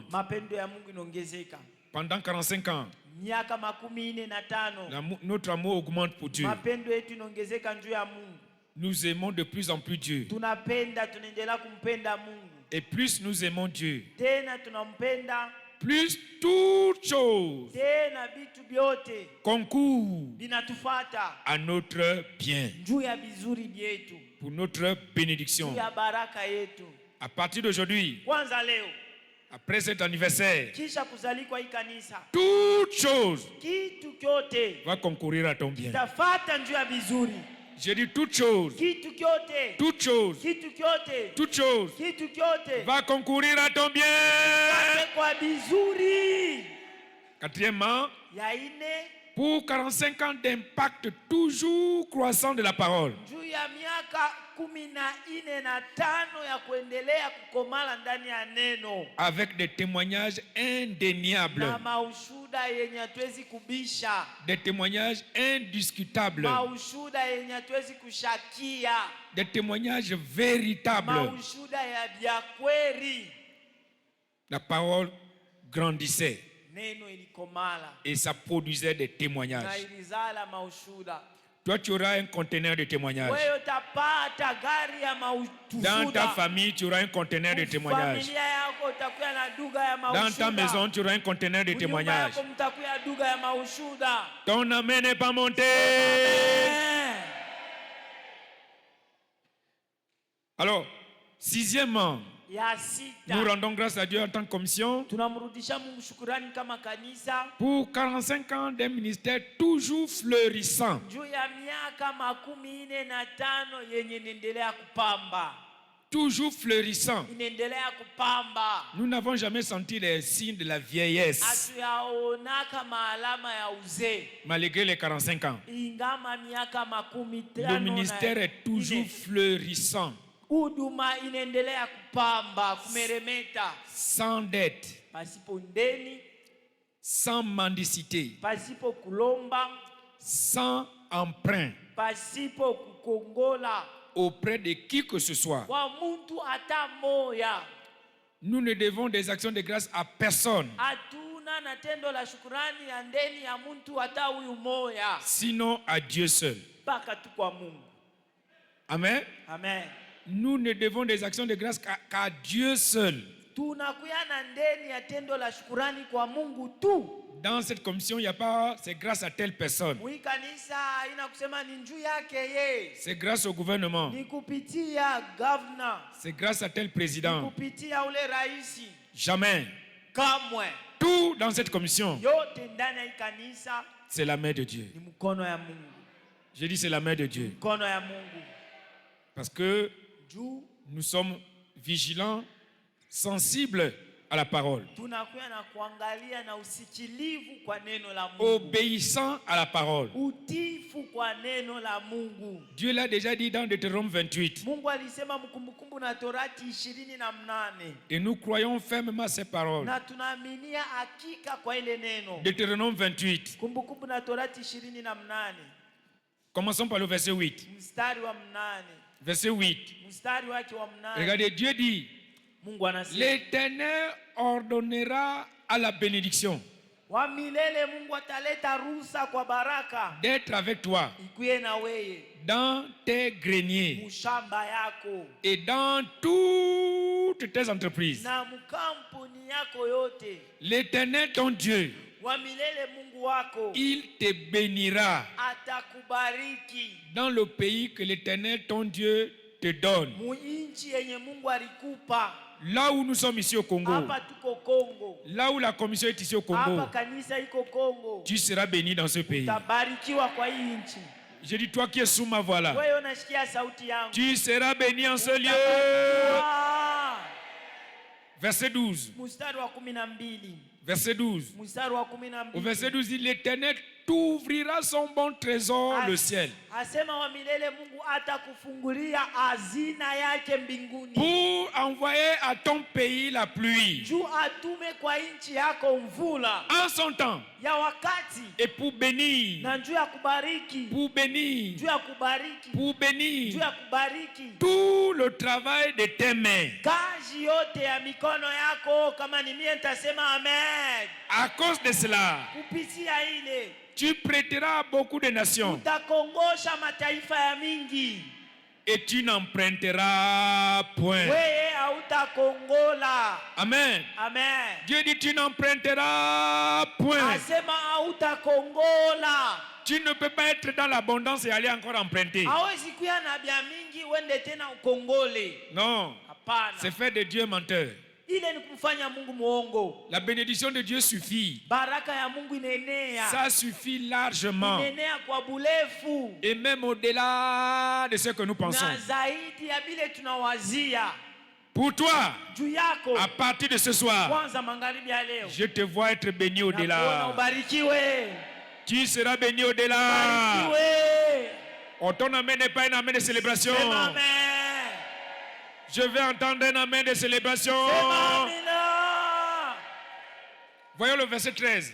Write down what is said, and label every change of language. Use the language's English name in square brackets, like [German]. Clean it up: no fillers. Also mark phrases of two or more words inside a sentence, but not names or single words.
[French] Pendant 45 ans, notre amour augmente pour Dieu. Nous aimons de plus en plus Dieu. Et plus nous aimons Dieu, plus toutes choses [Swahili] tena vitu vyote [French] concourent [Swahili] vinatufata [French] à notre bien, [Swahili] juu ya vizuri vyetu, [French] pour notre bénédiction. [Swahili] juu ya baraka yetu. [French] À partir d'aujourd'hui, [Swahili] Kwanza leo, [French] après cet anniversaire, [Swahili] kisha kuzalikwa hii kanisa, [French] toute chose [Swahili] kitu kyote [French] va concourir à ton bien. [Swahili] tafata juu ya vizuri. [French] Je dis toute chose, [Swahili] Kitu kyote, [French] toute chose, [Swahili] kitu kyote, [French] toute chose [Swahili] kitu kyote [French] va concourir à ton bien. [Swahili] pate kwa vizuri. [French] Quatrièmement, [Swahili] Ya ine, [French] pour 45 ans d'impact toujours croissant de la parole, [Swahili] juu ya miaka 15 ya kuendelea kukomala ndani ya neno, [French] avec des témoignages indéniables, [Swahili] na maushuda yenye hatuwezi kubisha, [French] des témoignages indiscutables, [Swahili] maushuda yenye hatuwezi kushakia, [French] des témoignages véritables. [Swahili] maushuda ya vya kweli. [French] La parole grandissait [Swahili] Neno ilikomala [French] et ça produisait des [Swahili] na [French] témoignages. [Swahili] ilizala maushuda. [French] Toi, tu auras un conteneur de témoignages. [Swahili] Wewe utapata gari ya [French] Dans ta [Swahili] maushuda. [French] famille, tu auras un conteneur de témoignages. [Swahili] Familia yako utakuwa na duga ya [French] Dans ta [Swahili] maushuda. [French] maison, tu auras un conteneur de [Swahili] Nyumba [French] témoignages. [Swahili] yako mtakuwa duga ya maushuda. [French] Ton amen n'est pas monté. Alors, sixièmement, [Swahili] Ya [French] nous [Swahili] sita, [French] rendons grâce à Dieu en tant que commission [Swahili] tunamrudisha Mungu shukrani kama kanisa [French] pour 45 ans d'un ministère toujours fleurissant. [Swahili] juu ya miaka 45 yenye inaendelea kupamba, [French] Toujours fleurissant. [Swahili] inaendelea kupamba. [French] Nous n'avons jamais senti les signes de la vieillesse, [Swahili] Hatuyaona kama alama ya uzee, [French] malgré les 45 ans. [Swahili] ingama miaka 15 [French] Le ministère est toujours fleurissant, [Swahili] huduma inaendelea kupamba, kumeremeta, [French] sans dette, [Swahili] pasipo ndeni, [French] sans mendicité, [Swahili] pasipo kulomba, [French] sans emprunt [Swahili] pasipo kukongola [French] auprès de qui que ce soit. [Swahili] kwa muntu hata moya. [French] Nous ne devons des actions de grâce à personne, [Swahili] Hatuna na tendo la shukurani ya ndeni ya muntu hata huyu moya, [French] sinon à Dieu seul. [Swahili] mpaka tu kwa Mungu. [French] Amen. [Swahili] Amen. [French] Nous ne devons des actions de grâce qu'à Dieu seul. [Swahili] Tunakuya na ndeni ya tendo la shukurani kwa Mungu tu. [French] Dans cette commission, il n'y a pas c'est grâce à telle personne. [Swahili] Mwi kanisa haina kusema ni njuu yake ye, [French] C'est grâce au gouvernement. [Swahili] ni kupitia governor, [French] C'est grâce à tel président. [Swahili] kupitia ule raisi. [French] Jamais. [Swahili] Kamwe [French] Tout dans cette commission, [Swahili] yote ndani ya hii kanisa [French] c'est la main de Dieu. [Swahili] ni mkono ya Mungu, [French] Je dis c'est la main de Dieu. [Swahili] mkono ya Mungu. [French] Parce que [Swahili] Juu [French] nous sommes vigilants, sensibles à la parole, [Swahili] tunakuwa na kuangalia na usikilivu kwa neno la Mungu, [French] obéissants à la parole. [Swahili] utifu kwa neno la Mungu. [French] Dieu l'a déjà dit dans Deutéronome 28. [Swahili] Mungu alisema mkumbukumbu na Torati 28, [French] Et nous croyons fermement à ces paroles. [Swahili] na tunaaminia hakika kwa ile neno. [French] Deutéronome 28. [Swahili] Kumbukumbu na Torati 28, [French] Commençons par le verset 8. [Swahili] mstari wa 8. [French] Verset 8. [Swahili] Mstari wake wa 8. [French] Regardez, Dieu dit, [Swahili] Mungu anasema, [French] l'Éternel ordonnera à la bénédiction [Swahili] wa milele Mungu ataleta ruhusa kwa baraka [French] d'être avec toi [Swahili] ikuye na weye [French] dans tes greniers [Swahili] mushamba yako [French] et dans toutes tes entreprises. [Swahili] na mkampuni yako yote. [French] L'Éternel ton Dieu, [Swahili] Wa milele Mungu wako [French] il te bénira [Swahili] atakubariki [French] dans le pays que l'Éternel ton Dieu te donne. [Swahili] muinchi yenye Mungu alikupa. [French] Là où nous sommes ici au Congo, [Swahili] Hapa tuko Kongo, [French] là où la commission est ici au [Swahili] hapa Congo, kanisa iko Kongo, [French] tu seras béni dans ce pays. [Swahili] utabarikiwa kwa hii nchi. [French] Je dis, toi qui es sous ma voix là, [Swahili] Wewe unasikia sauti yangu, [French] tu seras béni en ce lieu. [Swahili] utabarikiwa. [French] Verset 12. [Swahili] Mstari wa 12. [French] Verset 12. [Swahili] Mstari wa [French] Au verset 12. 12 dit, l'Éternel t'ouvrira son bon trésor, le ciel, [Swahili] Asema wa milele Mungu atakufungulia hazina yake mbinguni, [French] pour envoyer à ton pays la pluie [Swahili] juu atume kwa nchi yako mvula [French] en son temps [Swahili] ya wakati, [French] et pour bénir, [Swahili] na juu ya kubariki, [French] pour bénir, [Swahili] juu ya kubariki, [French] pour bénir [Swahili] juu ya kubariki [French] tout le travail de tes mains. [Swahili] kazi yote ya mikono yako. Kama ni mie nitasema amen. [French] À cause de cela, [Swahili] Kupitia ile [French] tu prêteras à beaucoup de nations [Swahili] utakongosha mataifa ya mingi, [French] et tu n'emprunteras point. [Swahili] wewe hautakongola. [French] Amen. [Swahili] Amen. [French] Dieu dit tu n'emprunteras point. [Swahili] Asema hautakongola. [French] Tu ne peux pas être dans l'abondance et aller encore emprunter. [Swahili] Hawezi kuwa na bia mingi uende tena ukongole. [French] Non. [Swahili] Hapana. [French] C'est faire de Dieu menteur. [Swahili] Ile ni kumfanya Mungu muongo. [French] La bénédiction de Dieu suffit. [Swahili] Baraka ya Mungu inaenea. [French] Ça suffit largement. [Swahili] Inaenea kwa burefu. [French] Et même au-delà de ce que nous pensons. [Swahili] Na zaidi ya vile tunawazia. [French] Pour toi, [Swahili] juu yako, [French] à partir de ce soir, [Swahili] kwanza magharibi ya leo, [French] je te vois être béni au-delà. [Swahili] Ubarikiwe. [French] Tu seras béni au-delà. [Swahili] Ubarikiwe. [French] On ton amen n'est pas un amen de célébration. Amen. Je vais entendre un amen de célébration. Voyons le verset 13.